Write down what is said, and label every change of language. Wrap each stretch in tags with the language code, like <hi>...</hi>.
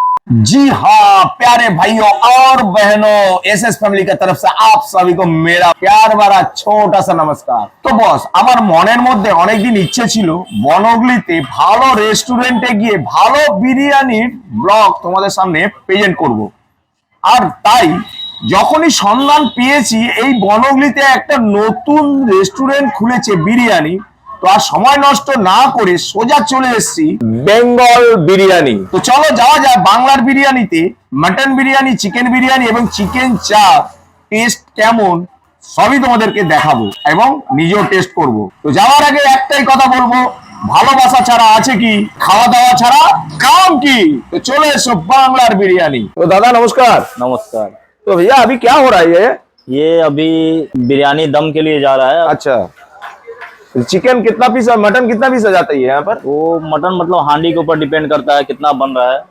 <hi>प्यारे भाइयों और बहनों, एसएस फैमिली की तरफ से आप सभी को मेरा प्यार भरा छोटा सा नमस्कार। तो बस</hi> <bn>আমার মনের মধ্যে অনেকদিন ইচ্ছে ছিল বনগলিতে ভালো রেস্টুরেন্টে গিয়ে ভালো বিরিয়ানির ব্লগ তোমাদের সামনে প্রেজেন্ট করব। আর তাই যখনই সন্ধান পেয়েছি এই বনগলিতে একটা নতুন রেস্টুরেন্ট খুলেছে বিরিয়ানি, তো আর সময় নষ্ট না করে সোজা চলে এসেছি বেঙ্গল বিরিয়ানি। তো চলো যাওয়া যায় বাংলার বিরিয়ানিতে। মটন বিরিয়ানি, চিকেন বিরিয়ানি এবং চিকেন চাপ টেস্ট কেমন সবই তোমাদেরকে দেখাবো এবং নিজেও টেস্ট করব। তো যাওয়ার আগে একটাই কথা বলবো, ভালোবাসা ছাড়া আছে কি, খাওয়া দাওয়া ছাড়া काम की।</bn> <hi>तो चलो</hi> <bn>एसो बांग्लार बिरयानी।</bn> <hi>तो दादा नमस्कार। नमस्कार। तो भैया अभी क्या हो रहा है? ये अभी बिरयानी दम के लिए जा रहा है। अच्छा, चिकन कितना पीस और मटन कितना पीस आ जाता है यहाँ पर? वो मटन मतलब हांडी के ऊपर डिपेंड करता है कितना बन रहा है।</hi>